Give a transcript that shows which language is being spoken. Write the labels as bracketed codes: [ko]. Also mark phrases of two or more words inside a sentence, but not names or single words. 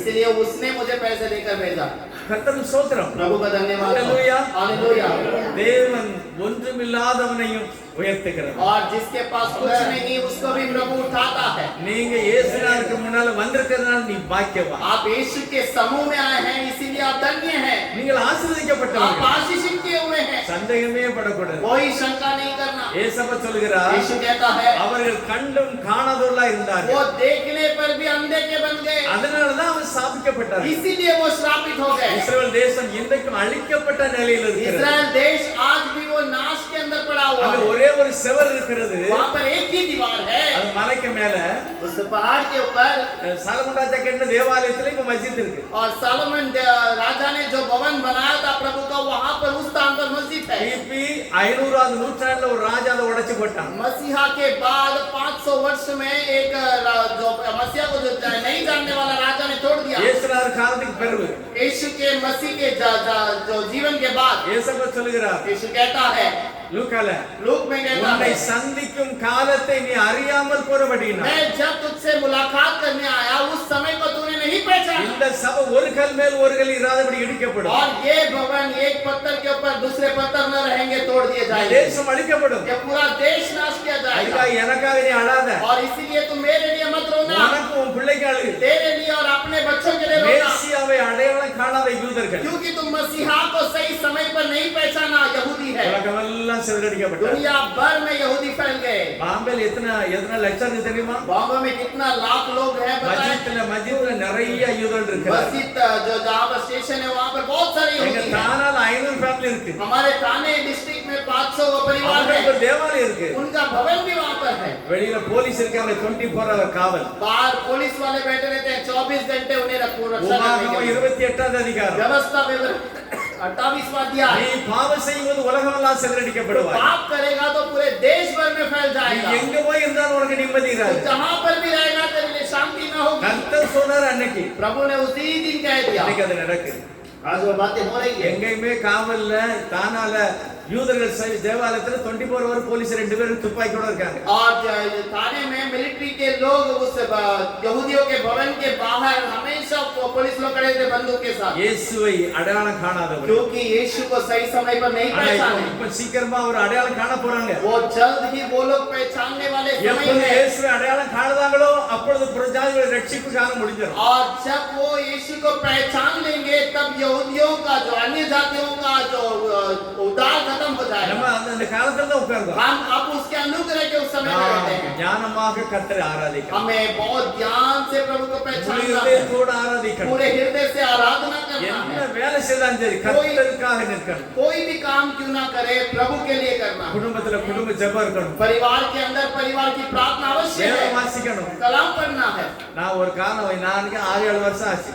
[hi] इसलिए उसने मुझे पैसे देकर भेजा. [ta] கர்த்தருக்கு ஸ்தோத்திரம். [hi] प्रभु का धन्यवाद. हालेलुया. हालेलुया. [ta] தேவன் ஒன்றுமில்லாதவனையும் உயர்த்துகிறார். [hi] और जिसके पास कुछ नहीं उसको भी प्रभु उठाता है. [ta] நீங்க இயேசுநாதருக்கு முன்னால வந்திருக்கிறதுனால நீ பாக்கியவான். [hi] आप यीशु के समूह में आए हैं इसीलिए आप धन्य हैं. [ta] நீங்கள் [hi] आप [ta] ஆசீர்வதிக்கப்பட்டவர்கள். [hi] आशीषित किए हुए हैं. [ta] சந்தேகமே படக்கூடாது. [hi] कोई शंका नहीं करना. [ta] ஏசப்பா சொல்கிறார், [hi] यीशु कहता है, [ta] அவர்கள் கண்டும் காணாதவர்களா இருந்தார்கள், [hi] वो देखने पर भी अंधे के बन गए, [ta] அதனாலதான் அவன் சாபிக்கப்பட்டார். [hi] इसीलिए वो श्रापित हो गए. [ta] இஸ்ரவேல் தேசம் இன்றைக்கும் அழிக்கப்பட்ட நிலையில் இருக்கிறது. [hi] इजराइल देश आज भी वो नाश के अंदर पड़ा हुआ [ta] அங்க [hi] है. [ta] ஒரே ஒரு செவர் இருக்கிறது, [hi] वहाँ पर एक ही दीवार है. [ta] அது மலைக்கு மேல [hi] उस पहाड़ के ऊपर [ta] சாலமன் ராஜா கட்டின தேவாலயத்துல இப்ப மஸ்ஜித் இருக்கு. [hi] और सालोमन राजा ने जो भवन बनाया था प्रभु का वहाँ पर उस स्थान पर मस्जिद है. [ta] கிபி 500வது நூற்றாண்டுல ஒரு ராஜா அதை உடைச்சு போட்டான். [hi] मसीहा के बाद 500 वर्ष में एक जो मसीहा को जो नहीं जानने वाला राजा ने तोड़ दिया. [ta] இயேசுநாதர் காலத்துக்கு பிறகு [hi] यीशु के मसीह के जो जीवन के बाद [ta] இயேசப்பா சொல்லுகிறார், [hi] यीशु कहता है, [ta] லூக்கால, [hi] लूक में कहता [ta] உன்னை [hi] है, [ta] சந்திக்கும் காலத்தை நீ அறியாமல் போறபடினா [hi] मैं जब तुझसे मुलाकात करने आया उस समय को तूने नहीं पहचाना. [ta] இந்த சபை ஒரு கல் மேல் ஒரு கல் இராதபடி இடிக்கப்படும். [hi] और ये भवन एक पत्थर के ऊपर दूसरे पत्थर न रहेंगे, तोड़ दिए जाएंगे. [ta] தேசம் அழிக்கப்படும். [hi] ये पूरा देश नाश किया जाएगा. [ta] அதுக்காக எனக்காக நீ அழாத, [hi] और इसीलिए तुम मेरे लिए मत रोना, [ta] உனக்கு உன் பிள்ளைக்கு அழு. [hi] तेरे लिए और अपने बच्चों के लिए रोना, [ta] மேசியாவை அடையாளம் காணாத யூதர்கள் [hi] क्योंकि तुम मसीहा को सही समय पर नहीं पहचाना. यहूदी है, [ta] உலகமெல்லாம் சிதறடிக்கப்பட்டார். [hi] दुनिया भर में यहूदी फैल गए. [ta] பாம்பேல எத்தனை லட்சம் இருக்கு தெரியுமா? [hi] बॉम्बे में कितना लाख लोग हैं बताएं. [ta] மஸ்ஜித்ல நிறைய யூதர்கள் இருக்கிறார். [hi] मस्जिद जो जहाँ पर स्टेशन है वहाँ पर बहुत सारे [ta] எங்க [hi] यहूदी हैं. [ta] தானால 500 ஃபேமிலி இருக்கு. [hi] हमारे थाने डिस्ट्रिक्ट में 500 परिवार [ta] அவங்களுக்கு [hi] है. [ta] ஒரு தேவாலயம் இருக்கு. [hi] उनका भवन भी वहाँ पर है. [ta] வெளியில போலீஸ் இருக்காங்க, 24 hour காவல். [hi] बाहर पुलिस वाले बैठे रहते हैं, 24 घंटे उन्हें रक्षा करने [ta] உபாகமம் [hi] के लिए. [ta] 28வது அதிகாரம். [hi] व्यवस्था 28वां अध्याय. [ta] நீ பாவம் செய்யும்போது உலகமெல்லாம் சிதறடிக்கப்படுவாய். [hi] पाप करेगा तो पूरे देश फैल [ta] நீ [hi] जाएगा। [ta] எங்க போய் இருந்தாலும் உனக்கு நிம்மதி [hi] तो [ta] இராது. [hi] जहां पर भी रहेगा तेरे लिए शांति न होगी। [ta] கர்த்தர் சொன்னார் அன்னைக்கு, [hi] प्रभु ने उसी दिन कह दिया। [ta] இன்னைக்கு அது நடக்குது. [hi] आज वो बातें हो रही है। [ta] எங்கேயுமே காவல்ல தானால யூதர்கள் தேவாலயத்துல 24 ஹவர் போலீஸ் 2 பேரும் துப்பாக்கியோட இருக்காங்க. [hi] और थाने में मिलिट्री के लोग उस यहूदियों के भवन के बाहर हमेशा पुलिस लोग खड़े थे बंदूक के साथ, [ta] இயேசுவை அடையாளம் காணாதவர். [hi] क्योंकि यीशु को सही समय पर नहीं [ta] ஆனா [hi] पहचाने। [ta] இப்ப சீக்கிரமா ஒரு அடையாளம் காண போறாங்க. [hi] वो जल्द ही वो लोग पहचानने वाले समय [ta] எப்பொழுது [hi] है। [ta] இயேசுவை அடையாளம் காணுதாங்களோ அப்பொழுது பிரஜாதிகள் ரட்சிப்பு காலம் முடிஞ்சிடும். [hi] और जब वो यीशु को पहचान लेंगे तब यहूदियों का जो अन्य जातियों का जो उद्धार खत्म हो [ta] நம்ம [hi] जाएगा। [ta] அந்த காலத்துல தான் உட்கார்ந்தோம். [hi] हम अब उसके अनुग्रह के उस समय में रहते हैं। [ta] ஞானமாக கர்த்தரை ஆராதிக்கணும். [hi] हमें बहुत ध्यान से प्रभु को पहचानना है, [ta] இதயத்தோடு ஆராதிக்கணும். [hi] पूरे हृदय से आराधना करना [ta] என்ன [hi] है। [ta] வேலை செய்தாலும் சரி கர்த்தருக்காக நிற்கணும். [hi] कोई भी काम क्यों ना करे प्रभु के लिए करना है। [ta] குடும்பத்துல குடும்ப ஜெபம் இருக்கணும். [hi] परिवार के अंदर परिवार की प्रार्थना अवश्य [ta] வேதம் [hi] है, [ta] வாசிக்கணும். [hi] कलाम पढ़ना है। [ta] நான் ஒரு காலம் நான் 6-7 வருஷம் ஆச்சு.